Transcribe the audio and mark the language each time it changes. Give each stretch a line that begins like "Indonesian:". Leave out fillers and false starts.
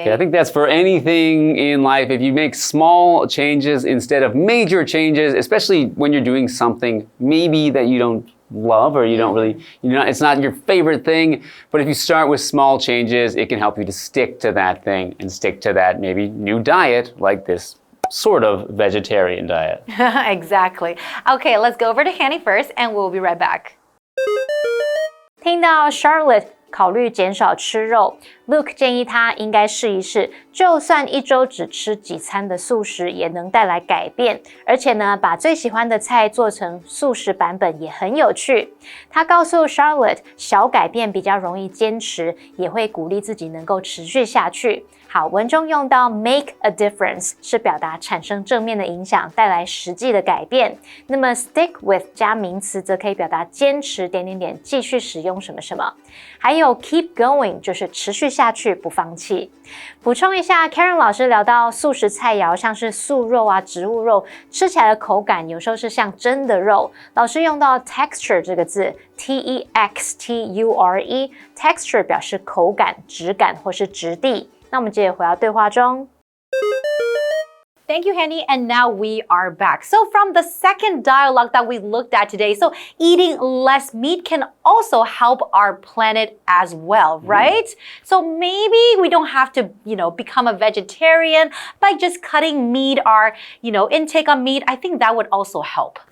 English: Okay, I think that's for anything in life. If you make small changes instead of major changes, especially when you're doing something maybe that you don't love or you don't really, it's not your favorite thing, but if you start with small changes, it can help you to stick to that thing and stick to that maybe new diet like this sort of vegetarian diet. Exactly. Okay, let's go over to Hanny first and we'll be right back.
Chinese: 听到 Charlotte 考虑减少吃肉 ，Luke 建议他应该试一试，就算一周只吃几餐的素食，也能带来改变。而且呢，把最喜欢的菜做成素食版本也很有趣。他告诉 Charlotte， 小改变比较容易坚持，也会鼓励自己能够持续下去。好，文中用到
English: make a difference
Chinese: 是表达产生正面的影响，带来实际的改变。那么
English: stick with
Chinese: 加名词则可以表达坚持继续使用什么什么。还有
English: keep going
Chinese: 就是持续下去，不放弃。补充一下 ，Karen 老师聊到素食菜肴，像是素肉啊、植物肉，吃起来的口感有时候是像真的肉。老师用到 texture 这个字 ，texture，texture 表示口感、质感或是质地。那我们接着回到对话中。
English: Thank you, Hanny. And now we are back. So from the second dialogue that we looked at today, so eating less meat can also help our planet as well, right? So maybe we don't have to, become a vegetarian by just cutting meat, our, intake on meat. I think that would also help.